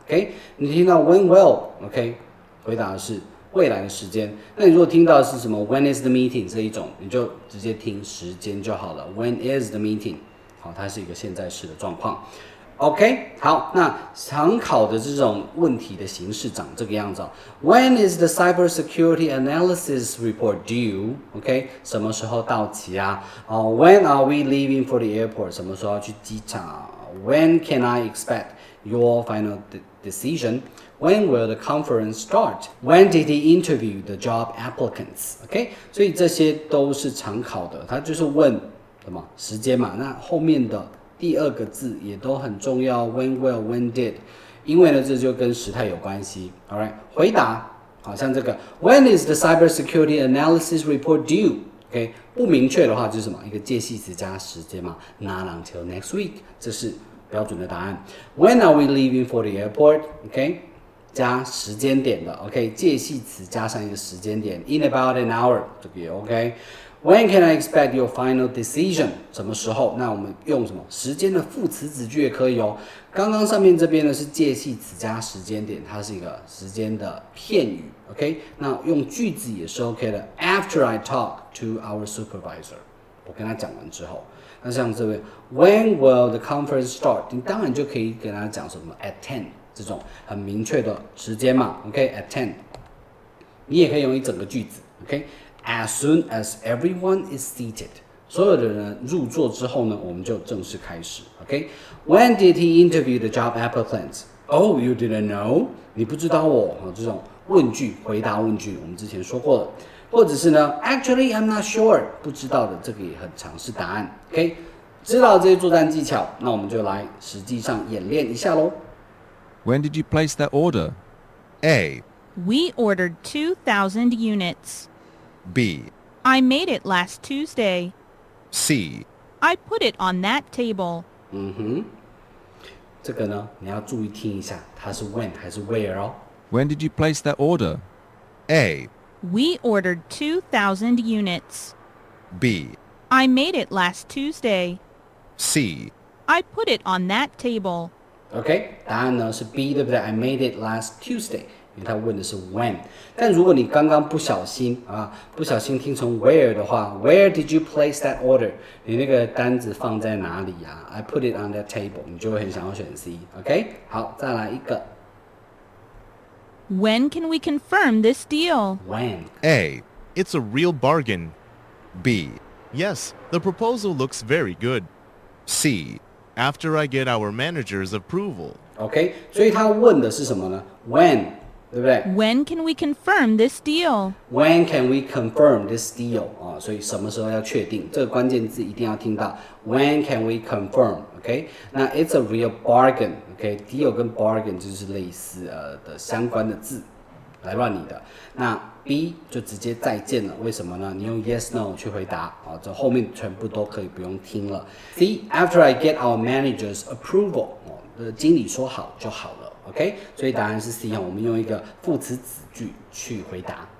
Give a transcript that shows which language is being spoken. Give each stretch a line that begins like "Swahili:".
Chinese: OK， 你听到
English: when will，
Chinese: OK， 回答的是未来的时间。那你如果听到的是什么
English: When is the meeting
Chinese: 这一种，你就直接听时间就好了。
English: When is the meeting？
Chinese: 好，它是一个现在式的状况。OK， 好，那常考的这种问题的形式长这个样子哦。
English: When is the cybersecurity analysis report due？ OK，
Chinese: 什么时候到期啊？
English: When are we leaving for the airport？
Chinese: 什么时候要去机场？
English: When can I expect your final decision？When will the conference start? When did he interview the job applicants?
Chinese: OK， 所以这些都是常考的，它就是问什么时间嘛。那后面的第2个字也都很重要 ，
English: when will, when did，
Chinese: 因为呢这就跟时态有关系。
English: All right，
Chinese: 回答好像这个
English: When is the cybersecurity analysis report due？
Chinese: OK， 不明确的话就是什么一个介系词加时间嘛 ，
English: Not until next week，
Chinese: 这是标准的答案。
English: When are we leaving for the airport？ OK。
Chinese: 加时间点的
English: ，OK，
Chinese: 介系词加上一个时间点
English: ，in about an hour，
Chinese: 这个也
English: OK。When can I expect your final decision？
Chinese: 什么时候？那我们用什么时间的副词子句也可以哦。刚刚上面这边呢是介系词加时间点，它是一个时间的片语 ，OK。那用句子也是 OK 的。
English: After I talk to our supervisor，
Chinese: 我跟他讲完之后，那像这边
English: When will the conference start？
Chinese: 你当然就可以跟他讲什么
English: at 10。
Chinese: 这种很明确的时间嘛 ，OK，at 10， 你也可以用一整个句子 ，OK，
English: as soon as everyone is seated，
Chinese: 所有的人入座之后呢，我们就正式开始 ，OK。
English: When did he interview the job applicants? Oh, you didn't know？
Chinese: 你不知道哦，这种问句回答问句，我们之前说过了，或者是呢 ，
English: Actually I'm not sure，
Chinese: 不知道的这个也很常是答案 ，OK。知道这些作战技巧，那我们就来实际上演练一下喽。
English: When did you place that order? A. We ordered 2,000 units. B. I made it last Tuesday. C. I put it on that table.
Chinese: 这个呢，你要注意听一下，它是 when 还是 where 哦。
English: When did you place that order? A. We ordered 2,000 units. B. I made it last Tuesday. C. I put it on that table. OK，
Chinese: 答案呢是
English: B，
Chinese: 对不对
English: ？I made it last Tuesday，
Chinese: 因为他问的是 when。但如果你刚刚不小心听成 where 的话 ，
English: Where did you place that order？
Chinese: 你那个单子放在哪里啊 ？
English: I put it on that table，
Chinese: 你就会很想要选 C。OK， 好，再来一个。
English: When can we confirm this deal? When A. It's a real bargain. B. Yes, the proposal looks very good. C. After I get our manager's approval.
Chinese: OK， 所以他问的是什么呢 ？When， 对不对
English: When can we confirm this deal? ？When can we confirm this deal？
Chinese: 啊，所以什么时候要确定？这个关键字一定要听到。
English: When can we confirm？OK， 那 it's a real bargain。OK，deal 跟 bargain
Chinese: 就是类似的相关的字来乱你的。那 B 就直接再见了，为什么呢？你用 yes no 去回答啊，这后面全部都可以不用听了。 C
English: after I get our manager's approval，
Chinese: 经理说好就好了 ，OK， 所以答案是 C 啊，我们用一个副词子句去回答。